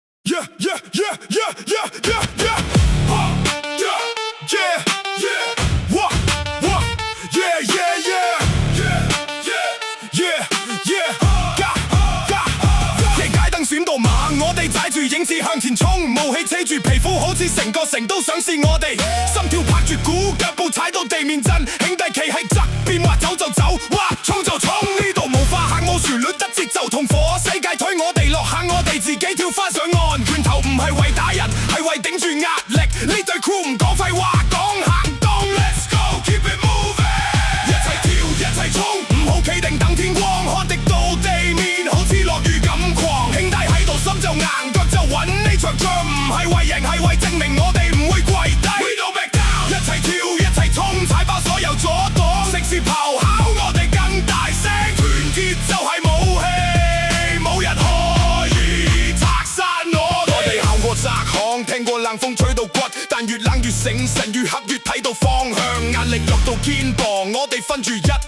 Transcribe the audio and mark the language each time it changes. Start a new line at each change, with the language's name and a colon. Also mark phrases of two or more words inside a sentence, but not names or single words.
English: yeah, yeah, yeah, yeah, yeah, yeah, yeah. Yeah, yeah, yeah. What, yeah, yeah, yeah. Yeah, yeah,
Cantonese: 夜街燈閃到猛，我哋踩住影子向前衝，霧氣遮住皮膚，好似成個城都想試我哋，心跳拍住鼓，腳步踩到地面震，兄弟企喺側邊話走就走，話衝就衝，呢度冇花行冇旋律得節奏同火，世界推我哋落下我哋自己跳翻上岸，拳頭唔係為打人，係為頂住壓力，呢隊 crew 唔講廢話，講行動 ，
English: Let's go，keep it moving，
Cantonese: 一齊跳一齊衝，唔好企定等天光，汗滴到地面，好似落雨咁狂，兄弟喺度心就硬，腳就穩，呢場仗唔係為贏，係為證明我哋唔會跪低 ，
English: We don't back down，
Cantonese: 一齊跳一齊衝，踩爆所有阻擋，城市咆哮，我哋更大聲，團結就係武器，冇人可以拆散我哋行過窄巷，聽過冷風吹到骨，但越冷越醒神，越黑越睇到方向，壓力落到肩膀，我哋分住